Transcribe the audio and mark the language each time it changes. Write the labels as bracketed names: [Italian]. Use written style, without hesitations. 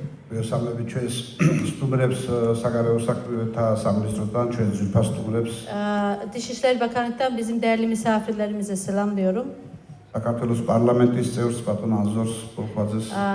[Georgian] გვესალმები ჩვენს სტუმრებს საგარეო საქმეთა სამინისტროდან, ჩვენ ძვირფას სტუმრებს. [Turkish] Dışişleri Bakanlık'tan bizim değerli misafirlerimize selamlıyorum. [Georgian] საქართველოს პარლამენტის წევრს ბატონ ანზორს ბოლქვაძეს.